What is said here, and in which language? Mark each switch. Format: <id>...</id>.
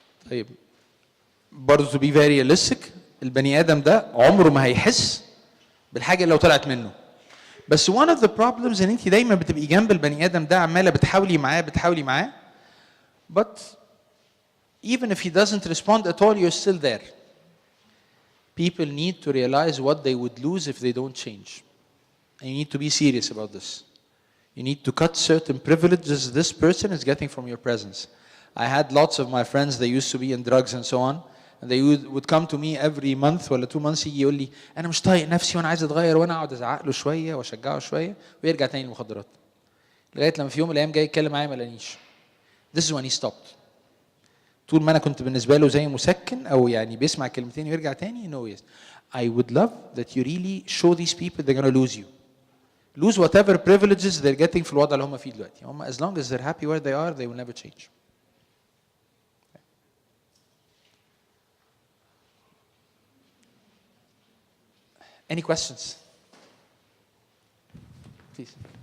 <ar>طيب برضه</ar> <en>to be very realistic،</en> <ar>البني آدم ده عمره ما هيحس بالحاجة اللي لو طلعت منه. بس</ar> <en>one of the problems</en> <ar>ان انت دايما بتبقي جنب البني آدم ده عمالة بتحاولي معاه</ar> <en>but even if he doesn't respond at all, you're still there. People need to realize what they would lose if they don't change. And you need to be serious about this. You need to cut certain privileges this person is getting from your presence. I had lots of my friends, they used to be in drugs and so on, and they would come to me every month</en> <ar>ولا</ar> <en>2 months</en> <ar>يجي يقول لي أنا مش طايق نفسي وأنا عايز أتغير، وأنا أقعد أزعق له شوية وأشجعه شوية ويرجع تاني للمخدرات. لغاية لما في يوم من الأيام جاي يتكلم معايا ما لقانيش.</ar> <en>This is when he stopped.</en> <ar>طول ما أنا كنت بالنسبة له زي مسكن أو يعني بيسمع كلمتين ويرجع تاني.</ar> <en>No, yes. I would love that you really show these people they're going to lose you. Lose whatever privileges they're getting</en> <ar>في الوضع اللي هم فيه دلوقتي. هم</ar> <en>as long as they're happy where they are, they will never change. Any questions? Please.</en>